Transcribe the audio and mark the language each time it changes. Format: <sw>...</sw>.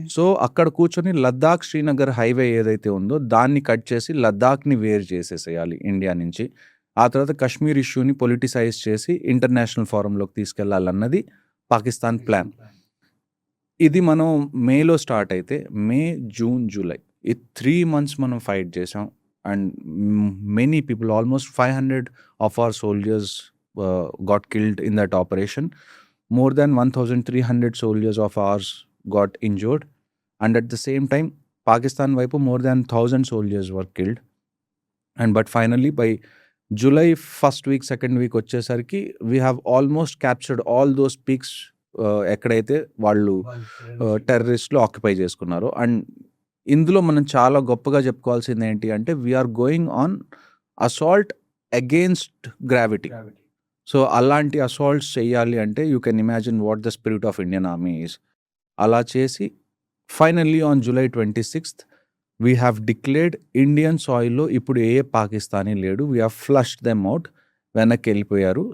<te>So అక్కడ కూర్చొని Ladakh Srinagar highway ఏదైతే ఉందో దాన్ని కట్ చేసి లద్దాఖ్ని వేరు చేసేసేయాలి ఇండియా నుంచి. ఆ తర్వాత కశ్మీర్ ఇష్యూని పొలిటిసైజ్ చేసి ఇంటర్నేషనల్ ఫోరంలోకి తీసుకెళ్లాలన్నది పాకిస్తాన్ ప్లాన్. ఇది మనం మేలో స్టార్ట్ అయితే మే, జూన్, జూలై ఈ 3 months మనం ఫైట్ చేసాం.</te> <en>And many people, almost 500 of our soldiers got killed in that operation. More than 1,300 soldiers of ours got injured. And at the same time, Pakistan వైపు more than 1,000 soldiers were killed. And but finally by July 1st week, 2nd week వచ్చేసరికి we have almost captured all those peaks</en> <te>ఎక్కడైతే వాళ్ళు టెర్రరిస్టులు occupy చేసుకున్నారు. And ఇందులో మనం చాలా గొప్పగా చెప్పుకోవాల్సింది ఏంటి అంటే</te> <en>We're going on assault against gravity.</en> <te>So అలాంటి అసాల్ట్స్ చేయాలి అంటే</te> <en>You can imagine what the spirit of Indian army is.</en> <te>అలా చేసి</te> <en>finally on July 26th we have declared</en> <te>Indian సాయిల్లో ఇప్పుడు ఏ పాకిస్తానీ లేడు,</te> <en>we have flushed them out,</en> <te>వెనక్కి వెళ్ళిపోయారు.</te>